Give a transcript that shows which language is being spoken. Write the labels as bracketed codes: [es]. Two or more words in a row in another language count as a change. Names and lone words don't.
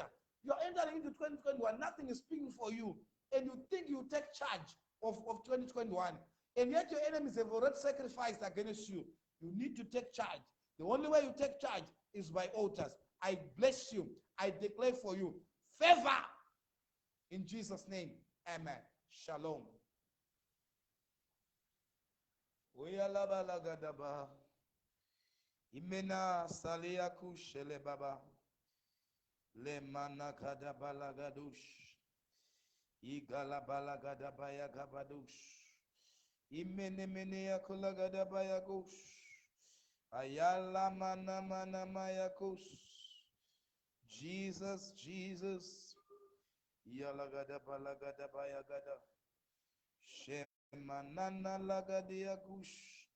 [en] You're entering into 2021, nothing is speaking for you, and you think you take charge of 2021, and yet your enemies have already sacrificed against you. You need to take charge. The only way you take charge is by altars. I bless you. I declare for you favor in Jesus' name. Amen. Shalom. Imena saliaku shele baba le manakada balagadush igala balagada baya gabadush imene mene yakulagada baya gush ayala mana mana mayakus. Jesus, Jesus, yalagada balagada baya gada shemanana lagadia gush.